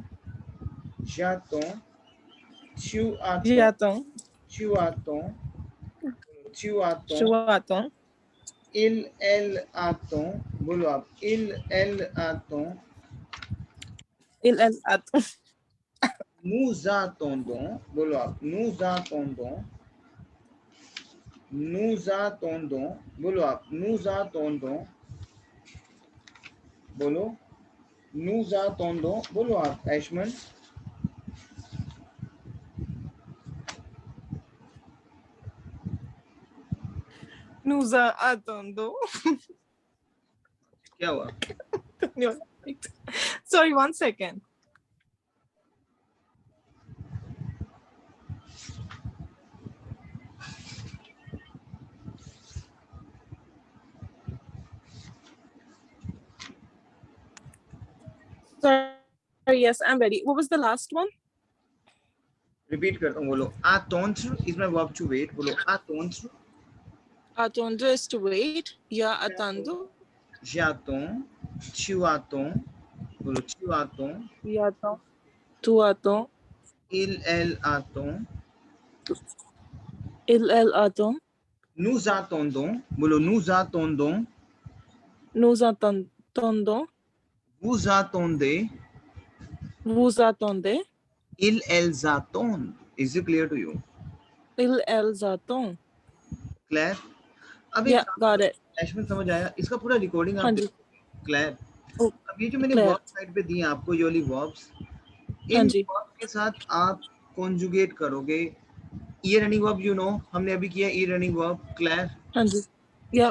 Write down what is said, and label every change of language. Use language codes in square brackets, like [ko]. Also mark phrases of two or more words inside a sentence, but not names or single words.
[fr] J'attends. Tu attends. Viaton. Tu attends. Tu attends. Je attends. Il, elle attend. [hi] बोलो आप [fr] il, elle attend. Il, elle attend. Nous attendons. [hi] बोलो आप [fr] nous attendons. Nous attendons. [hi] बोलो आप [fr] nous attendons. बोलो nous attendons. [hi] बोलो आप आयुष्मान. [fr] Nous attendons. [hi] क्या हुआ? [en] Sorry, 1 second. Sorry, yes, I'm ready. What was the last one? Repeat [hi] करता हूँ. बोलो [en] attendre is my verb to wait. [hi] बोलो attendre. [en] Attendre is to wait. Yeah, [fr] attendo. J'attends. Tu attends. बोलो tu attends. Oui, attends. Tu attends. Il, elle attend. Il, elle attend. Nous attendons. बोलो nous attendons. Nous attendons. Vous attendez. Vous attendez. Ils, elles attendent. [en] Is it clear to you? [fr] Il, elles attendent. Claire? [hi] अब [en] Yeah, got it. [hi] में समझ आया. इसका पूरा रिकॉर्डिंग हाँ आप जी. [fr] क्लैर. [en] Oh, [hi] अब ये जो मैंने [fr] Claire. [hi] वर्ब साइड पे दिए आपको ये वाली वर्ब्स, हाँ इन जी. वर्ब के साथ आप कॉन्जुगेट करोगे. ये रनिंग वर्ब [en] you know [hi] हमने अभी किया ये रनिंग वर्ब. [fr] क्लैर? [hi] हाँ जी. [en] Yeah.